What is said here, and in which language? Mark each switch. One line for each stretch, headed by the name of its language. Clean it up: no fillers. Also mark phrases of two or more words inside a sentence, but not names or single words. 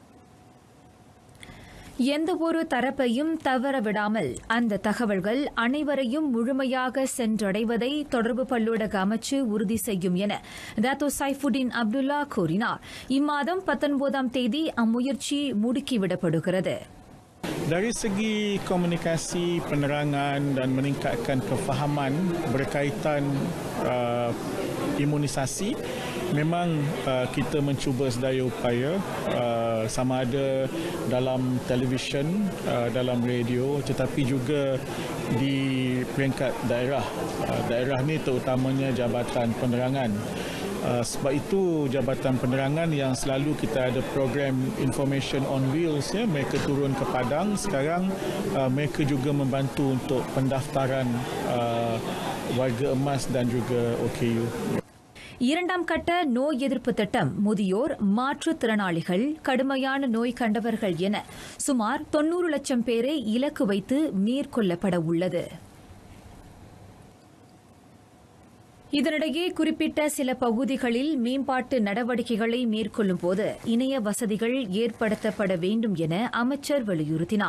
Tamil: எந்தவொரு தரப்பையும் தவறவிடாமல் அந்த தகவல்கள் அனைவரையும் முழுமையாக சென்றடைவதை தொடர்பு பல்லூடக அமைச்சு உறுதி செய்யும் என டாக்டர் சைஃபுடின் அப்துல்லா கூறினார். இம்மாதம் 19ஆம் தேதி அம்முயற்சி முடுக்கிவிடப்படுகிறது.
Malay: Dari segi komunikasi, penerangan dan meningkatkan kefahaman berkaitan imunisasi, memang kita mencuba sedaya upaya sama ada dalam televisyen, dalam radio tetapi juga di peringkat daerah. Daerah ni terutamanya Jabatan Penerangan. Sebab itu Jabatan Penerangan yang selalu kita ada program Information on Wheels, ya, mereka turun ke Padang. Sekarang mereka juga membantu untuk pendaftaran warga emas dan juga OKU.
Tamil: 2ஆம் கட்ட நோய் எதிர்ப்பு திட்டம் முதியோர், மாற்றுத்திறனாளிகள், கடுமையான நோய் கண்டவர்கள் என சுமார் 90 லட்சம் பேரை இலக்கு வைத்து மேற்கொள்ளப்பட உள்ளது. இதனிடையே குறிப்பிட்ட சில பகுதிகளில் மேம்பாட்டு நடவடிக்கைகளை மேற்கொள்ளும் போது இணைய வசதிகள் ஏற்படுத்தப்பட வேண்டும் என அமைச்சர் வலியுறுத்தினார்.